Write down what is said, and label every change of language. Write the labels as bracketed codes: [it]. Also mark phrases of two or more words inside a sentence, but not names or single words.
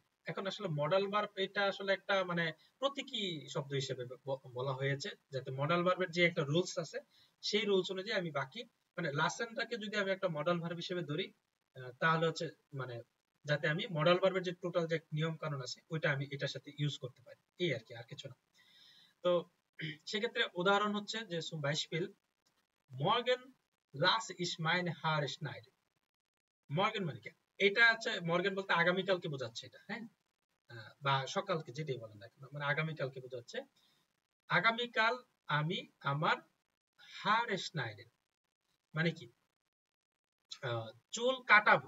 [bn] এখন আসলে [en] modal verb [bn] এটা আসলে একটা মানে প্রতীকী শব্দ হিসেবে বলা হয়েছে, যাতে [en] modal verb [bn] যে একটা রুলস আছে সেই রুলস অনুযায়ী আমি বাকি মানে লাসেনটাকে যদি আমি একটা [en] modal verb [bn] হিসেবে ধরি তাহলে হচ্ছে মানে যাতে আমি [en] modal verb [bn] যে টোটাল যে নিয়ম কানুন আছে ওইটা আমি এটার সাথে ইউজ করতে পারি, এই আর কি, আর কিছু না। তো সেক্ষেত্রে উদাহরণ হচ্ছে যে [de] zum Beispiel morgen lasse ich meine Haare schneiden। [bn] মর্গেন মানে কি, এটা হচ্ছে মর্গেন বলতে আগামীকালকে বোঝাচ্ছে এটা, হ্যাঁ, বা সকালকে যেটাই বলেন না কেন, মানে আগামীকালকে বোঝাচ্ছে। আগামীকাল আমি আমার [de] Haare schneiden [bn] মানে কি, চুল কাটাবো।